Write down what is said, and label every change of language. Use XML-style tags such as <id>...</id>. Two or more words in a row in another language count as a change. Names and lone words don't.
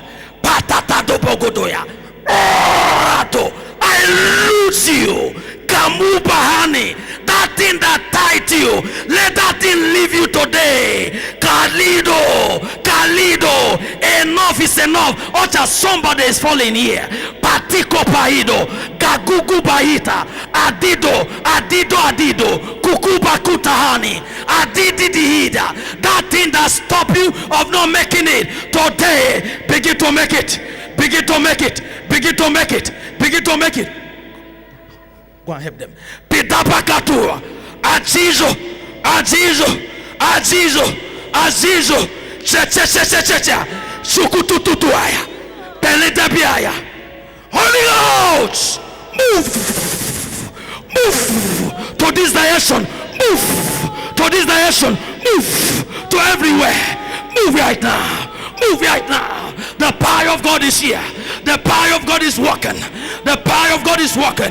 <en>Patata do bogodoya. I lose you. Kamu bahani. That thing that tied you, let that thing leave you today. Kalido. Enough is enough. Or just somebody is falling here. Patiko paido. Gagugu bahita. Adido. Kukuba kutahani. Adididihida. That thing that stop you of not making it today, begin to make it. Begin to make it. Begin to make it. Begin to make it. Go and help them. Pitapakatua. Azizo. Checha. Sukutututuaya. Teletabiaya. Holy Ghost. Move to this direction. Move to this direction. Move to everywhere. Move right now. The power of God is here. The power of God is working. The power of God is working.</en>